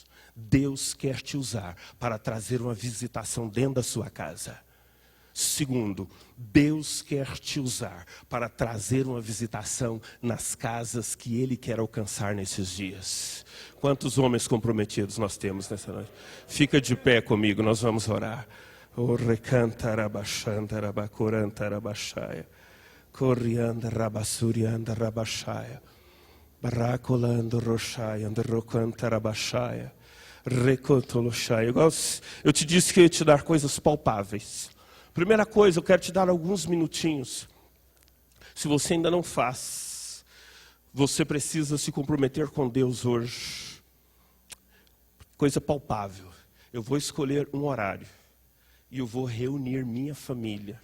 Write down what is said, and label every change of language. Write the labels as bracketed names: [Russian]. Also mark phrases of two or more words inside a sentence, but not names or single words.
[Portuguese] Deus quer te usar para trazer uma visitação dentro da sua casa. Segundo, Deus quer te usar para trazer uma visitação nas casas que Ele quer alcançar nesses dias. Quantos homens comprometidos nós temos nessa noite? Fica de pé comigo, nós vamos orar. O recanta rabachanda rabacoranta rabachaya. Corianda rabassurianda rabachaya. Baracolando rochaya, androcanta rabachaya. Recotolochaya. Eu te disse que eu ia te dar coisas palpáveis. Primeira coisa, eu quero te dar alguns minutinhos. Se você ainda não faz, você precisa se comprometer com Deus hoje. Coisa palpável. Eu vou escolher um horário e eu vou reunir minha família.